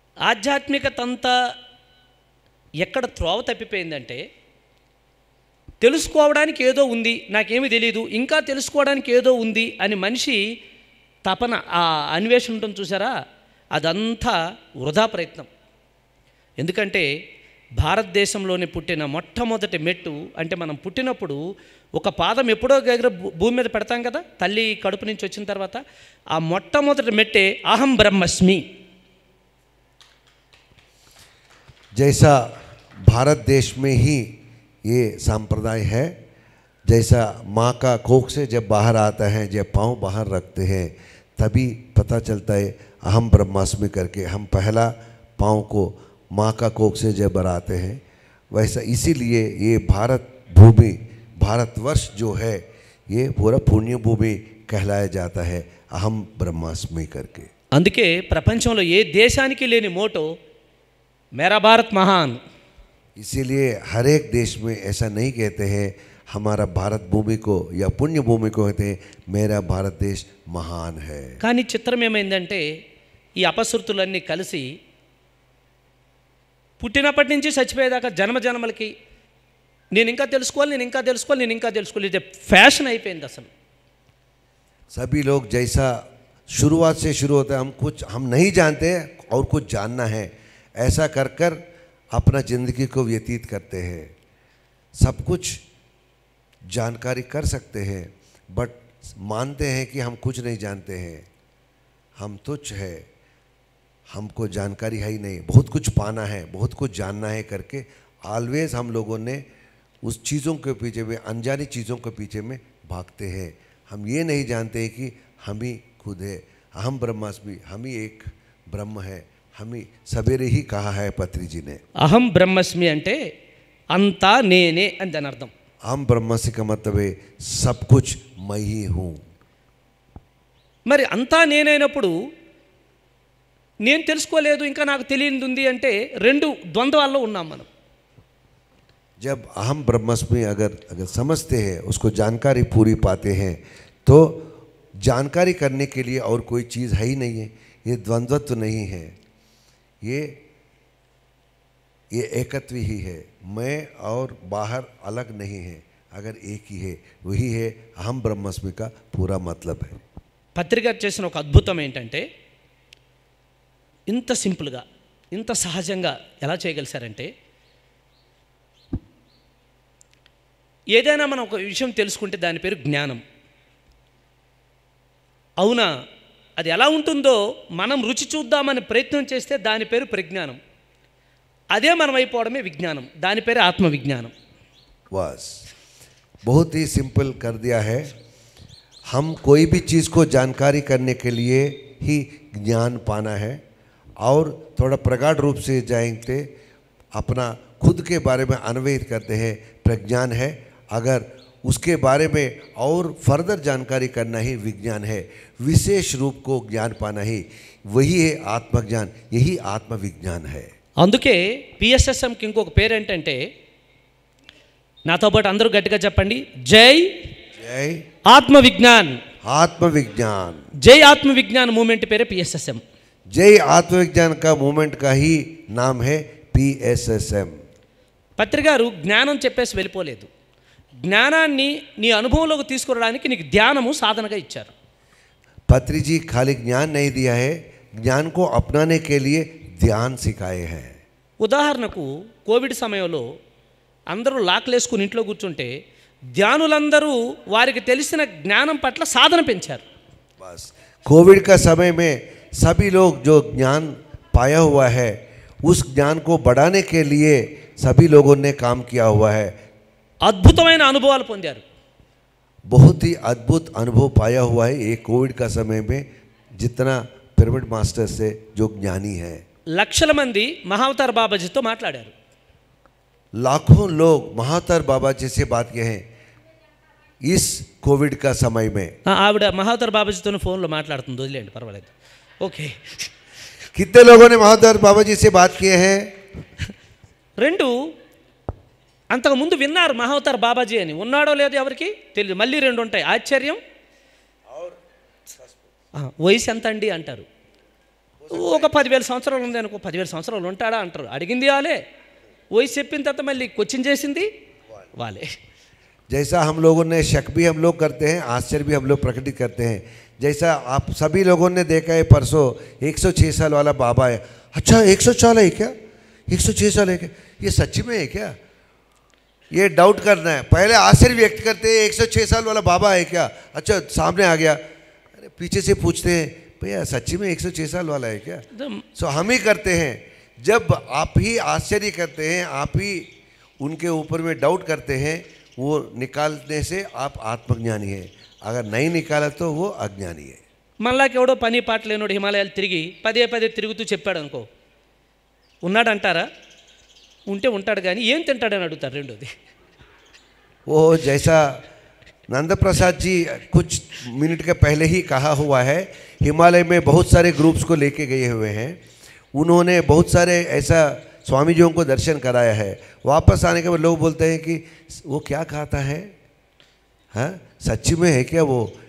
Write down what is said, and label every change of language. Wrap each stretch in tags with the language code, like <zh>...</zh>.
<te>ఆధ్యాత్మికత అంతా ఎక్కడ త్రోవ తప్పిపోయిందంటే, తెలుసుకోవడానికి ఏదో ఉంది, నాకేమీ తెలియదు, ఇంకా తెలుసుకోవడానికి ఏదో ఉంది అని మనిషి తపన, ఆ అన్వేషణ ఉంటుంది చూసారా, అదంతా వృధా ప్రయత్నం. ఎందుకంటే భారతదేశంలోనే పుట్టిన మొట్టమొదటి మెట్టు అంటే, మనం పుట్టినప్పుడు ఒక పాదం ఎప్పుడో దగ్గర భూమి మీద పెడతాం కదా, తల్లి కడుపు నుంచి వచ్చిన తర్వాత. ఆ మొట్టమొదటి మెట్టే అహం బ్రహ్మస్మి.</te> <hi>जैसा भारत देश में ही ये संप्रदाय है, जैसा माँ का कोख से जब बाहर आता है, जब पाँव बाहर रखते हैं तभी पता चलता है अहम ब्रह्मास्मि करके हम पहला पाँव को माँ का कोख से जब बढ़ाते हैं। वैसा इसीलिए ये भारत भूमि, भारतवर्ष जो है ये पूरा पुण्य भूमि कहलाया जाता है अहम ब्रह्मास्मि करके।</hi> <te>అందుకే ప్రపంచంలో ఏ దేశానికి లేని మోటో</te> <hi>మేరా భారత్ మహాన్। इसीलिए हर एक देश में ऐसा नहीं कहते हैं हमारा भारत भूमि को या पुण्य भूमि को कहते हैं मेरा भारत देश महान है।</hi> <te>కానీ చిత్రం ఏమైందంటే ఈ అపశృతులన్నీ కలిసి పుట్టినప్పటి నుంచి చచ్చిపోయేదాకా జన్మ జన్మలకి నేను ఇంకా తెలుసుకోవాలి ఇది ఫ్యాషన్ అయిపోయింది అసలు।</te> <hi>सभी लोग जैसा शुरुआत से शुरू होता है हम नहीं जानते और कुछ जानना है, ऐसा कर कर अपना ज़िंदगी को व्यतीत करते हैं। सब कुछ जानकारी कर सकते हैं बट मानते हैं कि हम कुछ नहीं जानते हैं, हम तुच्छ है, हमको जानकारी है ही नहीं, बहुत कुछ पाना है, बहुत कुछ जानना है करके ऑलवेज हम लोगों ने उस चीज़ों के पीछे में, अनजानी चीज़ों के पीछे में भागते हैं। हम ये नहीं जानते हैं कि हम ही खुद है, अहम ब्रह्मास्मि, हम ही एक ब्रह्म है। हम ही सवेरे ही कहा है पत्री जी ने,</hi> <te>అహం బ్రహ్మస్మి అంటే అంతా నేనే అని దాని అర్థం।</te> <hi>अहम ब्रह्मास्मि का मतलब है सब कुछ मैं ही हूँ।</hi> <te>మరి అంతా నేనైనప్పుడు నేను తెలుసుకోలేదు ఇంకా నాకు తెలియనిది ఉంది అంటే రెండు ద్వంద్వాల్లో ఉన్నాం మనం।</te> <hi>जब अहम ब्रह्मास्मि अगर समझते हैं, उसको जानकारी पूरी पाते हैं तो जानकारी करने के लिए और कोई चीज़ है ही नहीं है, ये द्वंद्वत्व नहीं है, ये एकत्व ही है, मैं और बाहर अलग नहीं है, अगर एक ही है वही है अहम ब्रह्मास्मि का पूरा मतलब है।</hi> <te>పత్రిక చేసిన ఒక అద్భుతం ఏంటంటే ఇంత సింపుల్గా ఇంత సహజంగా ఎలా చేయగలిసారంటే ఏదైనా మనం ఒక విషయం తెలుసుకుంటే దాని పేరు జ్ఞానం। అవునా, అది ఎలా ఉంటుందో మనం రుచి చూద్దామని ప్రయత్నం చేస్తే దాని పేరు ప్రజ్ఞానం, అదే మనం అయిపోవడమే విజ్ఞానం, దాని పేరు ఆత్మ విజ్ఞానం।</te> <hi>बस बहुत ही सिंपल कर दिया है। हम कोई भी चीज़ को जानकारी करने के लिए ही ज्ञान पाना है और थोड़ा प्रगाढ़ रूप से जाएंगे अपना खुद के बारे में अन्वेषण करते हैं प्रज्ञान है, अगर उसके बारे में और फर्दर जानकारी करना ही विज्ञान है, विशेष रूप को ज्ञान पाना ही वही है आत्मज्ञान, यही आत्मविज्ञान है।</hi> <te>అందుకే పిఎస్ఎస్ఎంకి ఇంకొక పేరు ఏంటంటే, నాతో పాటు అందరూ గట్టిగా చెప్పండి, జై</te> <hi>जय</hi> <te>ఆత్మవిజ్ఞాన్।</te> <hi>आत्मविज्ञान,</hi> <te>జై ఆత్మవిజ్ఞాన్ మూమెంట్ పేరే పిఎస్ఎస్ఎం।</te> <hi>जय आत्मविज्ञान का मूवमेंट का ही नाम है PSSM।</hi> <te>పత్రి గారు జ్ఞానం చెప్పేసి వెళ్ళిపోలేదు, జ్ఞానాన్ని నీ అనుభవంలోకి తీసుకురావడానికి నీకు ధ్యానము సాధనగా ఇచ్చారు।</te> <hi>पत्री जी खाली ज्ञान नहीं दिया है, ज्ञान को अपनाने के लिए ध्यान सिखाए हैं।</hi> <te>ఉదాహరణకు కోవిడ్ సమయంలో అందరూ లాక్లేసుకుని ఇంట్లో కూర్చుంటే ధ్యానులందరూ వారికి తెలిసిన జ్ఞానం పట్ల సాధన పెంచారు।</te> <hi>बस कोविड का समय में सभी लोग जो ज्ञान पाया हुआ है उस ज्ञान को बढ़ाने के लिए सभी लोगों ने काम किया हुआ है,</hi> <te>అద్భుతమైన అనుభవాలు పొందారు।</te> <hi>बहुत ही अद्भुत अनुभव पाया हुआ है ये कोविड का समय में। जितना पिरामिड मास्टर से जो ज्ञानी है,</hi> <te>లక్షల మంది మహావతార్ బాబాజీతో మాట్లాడారు।</te> <hi>लाखों लोग महावतार बाबा जी से बात किए हैं इस कोविड का समय में।</hi> <te>ఆవిడ మహావతార్ బాబాజీతో ఫోన్లో మాట్లాడుతుంది, వదిలేండి పర్వాలేదు, ఓకే।</te> <hi>कितने लोगों ने महावतार बाबा जी से बात किए हैं?</hi> <te>రెండు అంతకుముందు విన్నారు మహావతార్ బాబాజీ అని, ఉన్నాడో లేదో ఎవరికి తెలియదు, మళ్ళీ రెండు ఉంటాయి, ఆశ్చర్యం వయసు ఎంత అండి అంటారు, ఒక 10,000 సంవత్సరాలు ఉంది అనుకో, 10,000 సంవత్సరాలు ఉంటాడా అంటారు, అడిగింది వాళ్ళే, వయసు చెప్పిన తర్వాత మళ్ళీ క్వశ్చన్ చేసింది వాళ్ళే।</te> <hi>जैसा हम लोगों ने शक भी हम लोग करते हैं, आश्चर्य भी हम लोग प्रकटित करते हैं। जैसा आप सभी लोगों ने देखा है परसों 106 साल वाला बाबा है, अच्छा 106 साल है क्या, 106 साल है क्या, ये सच्ची में है क्या, ये डाउट करना है। पहले आश्चर्य व्यक्त करते हैं 106 साल वाला बाबा है क्या, अच्छा सामने आ गया, अरे पीछे से पूछते हैं भैया सच्ची में 106 साल वाला है क्या। सो हम ही करते हैं जब आप ही आश्चर्य करते हैं, आप ही उनके ऊपर में डाउट करते हैं, वो निकालने से आप आत्मज्ञानी हैं। अगर नहीं निकाला तो वो अज्ञानी है।</hi> <te>మనలాకి ఎవడో పని పాట లేనోడు హిమాలయాలు తిరిగి పదే పదే తిరుగుతూ చెప్పాడు అనుకో, ఉన్నాడంటారా? ఉంటే ఉంటాడు, కానీ ఏం తింటాడని అడుగుతారు రెండోది.</te> <hi>वो जैसा नंद प्रसाद जी कुछ मिनट के पहले ही कहा हुआ है, हिमालय में बहुत सारे ग्रुप्स को लेके गए हुए हैं, उन्होंने बहुत सारे ऐसा स्वामी जीयों को दर्शन कराया है। वापस आने के बाद लोग बोलते हैं कि वो क्या खाता है, हाँ सच्ची में है क्या वो?</hi>